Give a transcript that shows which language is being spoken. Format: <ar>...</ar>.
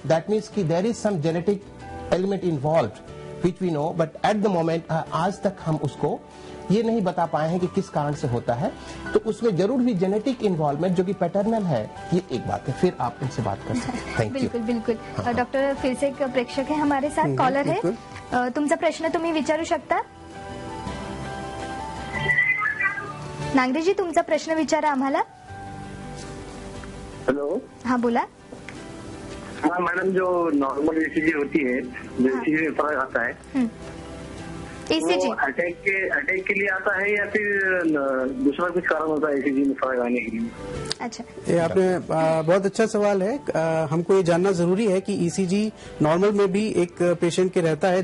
<en>that means कि there is some genetic element involved which we know, but at the moment</en> <hi>आज तक हम उसको ये नहीं बता पाए हैं कि किस कारण से होता है. तो उसमें जरूर भी जेनेटिक इन्वॉल्वमेंट जो कि पैटर्नल है, ये एक बात है. फिर आप इनसे बात कर सकते हैं. Thank you. बिल्कुल बिल्कुल. डॉक्टर, फिर से एक प्रेक्षक है हमारे साथ, कॉलर है.</hi> <mr>तुमचा प्रश्न तुम्ही विचारू शकता. नांगरेजी, तुमचा प्रश्न विचारा आम्हाला. हेलो. हाँ बोला.</mr> <hi>हाँ मैडम, जो नॉर्मल ईसीजी होती है, जो ईसीजी में फर्क आता है, ईसीजी अटैक के लिए आता है या फिर दूसरा कुछ कारण होता है ईसीजी में फर्क आने के लिए? अच्छा, ये आपने बहुत अच्छा सवाल है. हमको ये जानना जरूरी है कि ईसीजी नॉर्मल में भी एक पेशेंट के रहता है.</hi>